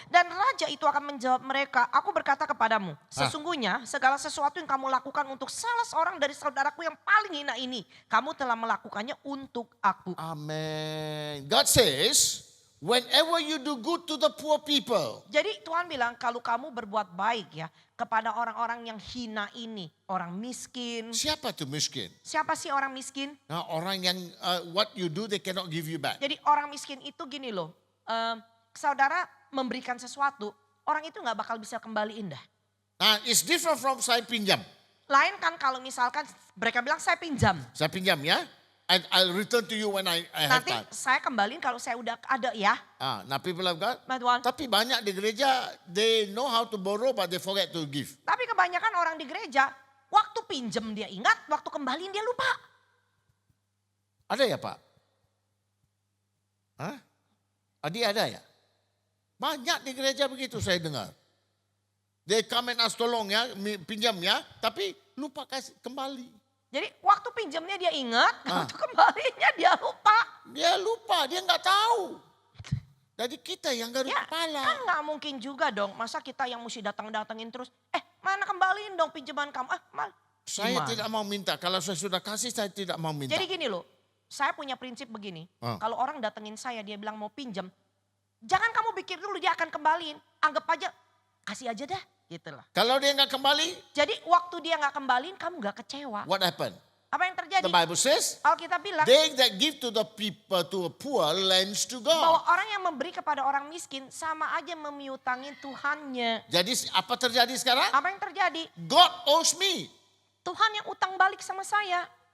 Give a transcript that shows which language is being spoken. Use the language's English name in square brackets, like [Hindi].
[Indonesian] Dan raja itu akan menjawab mereka, aku berkata kepadamu, sesungguhnya segala sesuatu yang kamu lakukan untuk salah seorang dari saudaraku yang paling hina ini, kamu telah melakukannya untuk aku. [English] Amen. God says, whenever you do good to the poor people, [Indonesian] Jadi Tuhan bilang kalau kamu berbuat baik ya kepada orang-orang yang hina ini, orang miskin. siapa tuh miskin? Siapa sih orang miskin? Nah, orang yang [English] what you do they cannot give you back. [Indonesian] Jadi orang miskin itu gini loh, saudara memberikan sesuatu, orang itu nggak bakal bisa kembaliin dah. [English] Nah, it's different from [Indonesian] saya pinjam. Lain kan kalau misalkan mereka bilang saya pinjam. Saya pinjam ya. [English] I'll return to you when I have [Indonesian] Nanti [English] time. [Indonesian] saya kembaliin kalau saya udah ada ya. [English] Nah, people of God. [Indonesian] Tuhan. Tapi banyak di gereja, [English] they know how to borrow but they forget to give. [Indonesian] Tapi kebanyakan orang di gereja, waktu pinjem dia ingat, waktu kembaliin dia lupa. Ada ya Pak? Hah? Adi ada ya? Banyak di gereja begitu saya dengar. [English] They come and ask [Indonesian] tolong ya, pinjam ya, tapi lupa kasih kembali. Jadi waktu pinjamnya dia ingat, waktu kembalinya dia lupa. Dia lupa, dia nggak tahu. Jadi kita yang garuk Ya kepala. kan nggak mungkin juga dong, masa kita yang mesti datang-datangin terus. Mana kembaliin dong pinjaman kamu. Saya Gimana? tidak mau minta, kalau saya sudah kasih saya tidak mau minta. Jadi gini loh, saya punya prinsip begini. Kalau orang datengin saya dia bilang mau pinjam, jangan kamu pikir dulu dia akan kembaliin. Anggap aja, kasih aja dah gitu lah. Kalau dia nggak kembali, Jadi waktu dia nggak kembaliin kamu nggak kecewa. [English] what happened? [Indonesian] Apa yang terjadi? [English] The Bible says, [Indonesian] Alkitab bilang [English] they that give to the people, to a poor, lends to [Indonesian] bahwa [English] God. [Indonesian] orang yang memberi kepada orang miskin sama aja memiutangin Tuhannya. Jadi apa terjadi sekarang? Apa yang terjadi? [English] God owes me. [Indonesian] Tuhan yang utang balik sama saya.